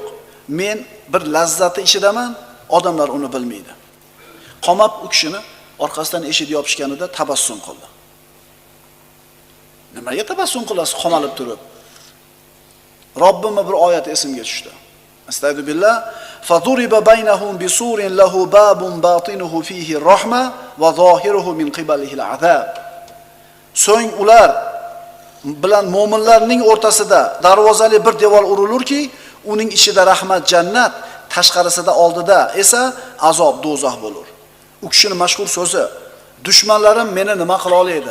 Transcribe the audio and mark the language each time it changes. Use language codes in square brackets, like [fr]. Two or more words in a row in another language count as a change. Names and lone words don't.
[uz] Men bir lazzatni ichidaman, odamlar uni bilmaydi. Qomab u kishini orqasidan eshik yopishganida tabassum qildi. Nimaga tabassum qilasiz qamalib turib? Robbimning bir oyati esimga tushdi. [ar] أستغفر الله. فضرب بينهم بسور له باب باطنه فيه الرحمة وظاهره من قبله العذاب. [uz] So'ng ular bilan mu'minlarning o'rtasida darvozali bir devor urilurki, uning ichida rahmat jannat, tashqarisida oldida esa azob do'zax bo'lur. U kishining mashhur so'zi: "Dushmanlarim meni nima qila oladi?